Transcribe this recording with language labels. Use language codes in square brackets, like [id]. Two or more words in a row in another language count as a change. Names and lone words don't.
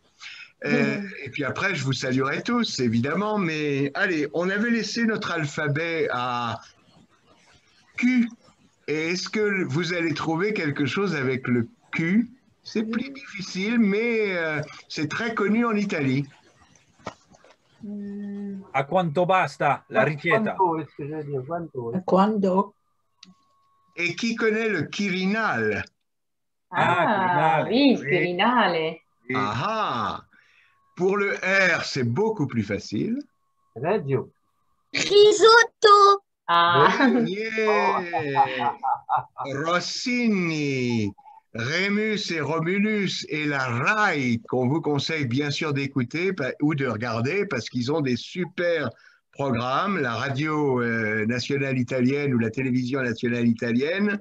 [fr] Et puis après, je vous saluerai tous, évidemment, mais allez, on avait laissé notre alphabet à Q. Et est-ce que vous allez trouver quelque chose avec le Q? C'est plus difficile, mais c'est très connu en Italie. [it] A quanto basta la richiesta? Quando? [fr] Et qui connaît le Quirinal? [it] Quirinale. Oui, il Quirinale. Ah. [fr] Pour le R, c'est beaucoup plus facile. Radio. Risotto. Rossini, Rémus et Romulus et la RAI, qu'on vous conseille bien sûr d'écouter ou de regarder parce qu'ils ont des super programmes, la radio nationale italienne ou la télévision nationale italienne.